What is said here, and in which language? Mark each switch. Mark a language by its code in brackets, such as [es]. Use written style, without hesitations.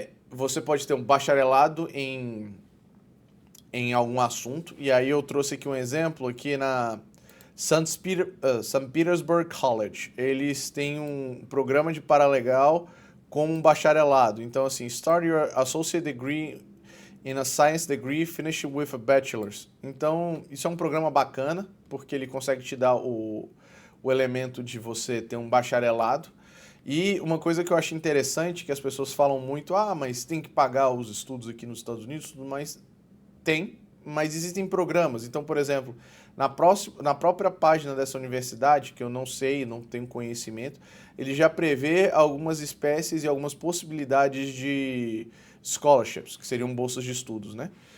[pt] Você pode ter um bacharelado em algum assunto, e aí eu trouxe aqui um exemplo aqui na St. Petersburg College. Eles têm um programa de paralegal com um bacharelado. Então, assim, [en] start your associate degree in a science degree, finish with a bachelor's. [pt] Então, isso é um programa bacana, porque ele consegue te dar o elemento de você ter um bacharelado. E uma coisa que eu acho interessante, que as pessoas falam muito, mas tem que pagar os estudos aqui nos Estados Unidos, tudo mais. Tem, mas existem programas. Então, por exemplo, na própria página dessa universidade, que eu não sei, não tenho conhecimento, ele já prevê algumas espécies e algumas possibilidades de scholarships, que seriam bolsas de estudos, né?